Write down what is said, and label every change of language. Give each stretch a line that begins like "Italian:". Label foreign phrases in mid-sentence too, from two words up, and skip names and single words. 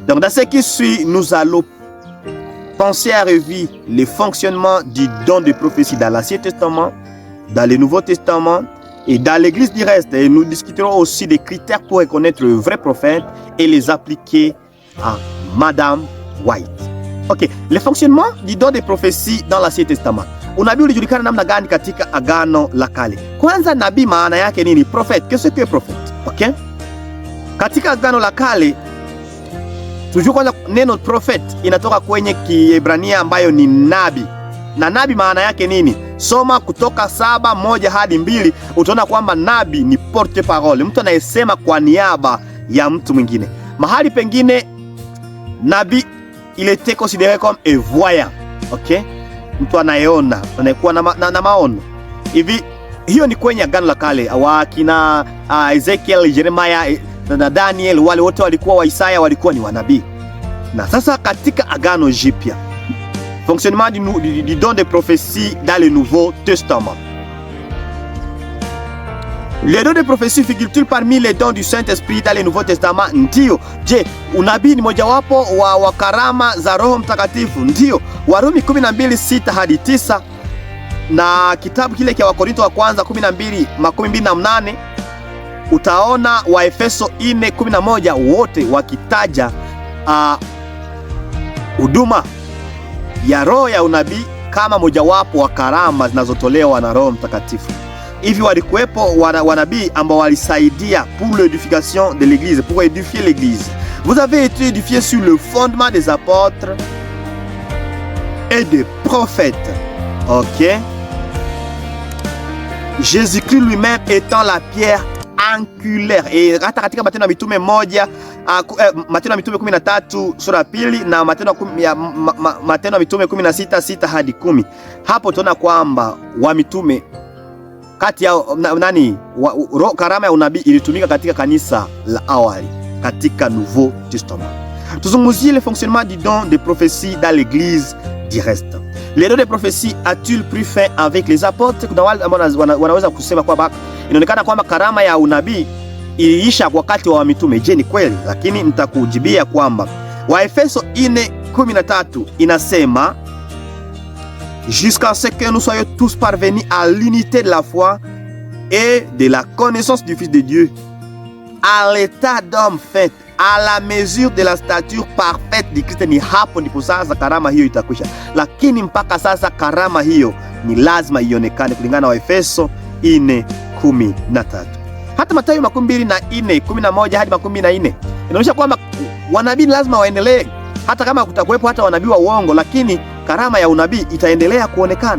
French: Donc dans ce qui suit, nous allons penser à revivre le fonctionnement du don de prophétie dans l'Ancien Testament, dans le Nouveau Testament et dans l'Église du reste. Et nous discuterons aussi des critères pour reconnaître le vrai prophète et les appliquer à Madame White. Ok, le fonctionnement du don de prophétie dans l'Ancien Testament.
Swahili: Unabii ulijulikana namna gani katika Agano la Kale? Kwanza, nabii maana yake nini?
French: Prophète, qu'est-ce que prophète? Ok?
Swahili: Katika Agano la Kale tujue kwanza neno prophet inatoka kwenye Kiebrania ambayo ni nabi. Na nabi maana yake nini? Soma Kutoka 7:1 hadi 2, utaona kwamba nabii ni
French: porte parole,
Swahili: mtu anayesema kwa niaba ya mtu mwingine. Mahali pengine nabii
French: il était considéré comme un voyant, okay?
Swahili: Mtu anayeona, anayekuwa na maono. Hivi hiyo ni kwenye Agano la Kale, wakina Ezekiel, Jeremiah na Daniel, wale wote walikuwa wa Isaya, walikuwa ni wanabii. Na sasa katika Agano Jipya,
French: fonctionnement du don de prophétie dans le Nouveau Testament. Les dons de prophétie figurent parmi les dons du Saint-Esprit dans le Nouveau Testament?
Swahili: Ndio. Je, unabii ni mojawapo wa karama za Roho Mtakatifu? Ndio. Warumi 12:6 hadi 9 na kitabu kile cha Wakorintho wa kwanza 12:28, utaona Waefeso 4:11 wote wakitaja huduma ya roho ya unabii kama mojawapo wa karama zinazotolewa na Roho Mtakatifu. Hivi walikuwepo wanabii ambao walisaidia
French: pour l'édification de l'église, pour édifier l'église. Vous avez été édifié sur le fondement des apôtres et des prophètes. OK? Jésus-Christ lui-même étant la pierre angulaire.
Swahili: Et hata katika Matendo ya Mitume 1, Matendo ya Mitume 13 sura 2 na Matendo ya Mitume 16:6 hadi 10. Hapo tunaona kwamba wa mitume kati ya karama ya unabii ilitumika katika kanisa la awali katika
French: Nouveau Testament. Tuzungumzie le fonctionnement du don de prophétie dans l'église du reste. Le don de prophétie a-t-il pris fin avec les apôtres?
Swahili: Kuna wale ambao wanaweza kusema kwamba inaonekana kwamba karama ya unabii iliisha wakati wa mitume. Je, ni kweli? Lakini nitakujibia kwamba Waefeso 4:13 inasema
French: jusqu'à ce que nous soyons tous parvenus à l'unité de la foi et de la connaissance du Fils de Dieu, à l'état d'homme fait, à la mesure de la stature parfaite de Kristo.
Swahili: Ni hapo ndipo sasa karama hiyo itakwisha, lakini mpaka sasa karama hiyo ni lazima ionekane kulingana na Waefeso 4:13. Hata Mathayo 24:11 hadi 24 inaonyesha kwamba wanabii lazima waendelee, hata kama kutakuwepo hata wanabii wa uongo, lakini karama ya unabii itaendelea kuonekana.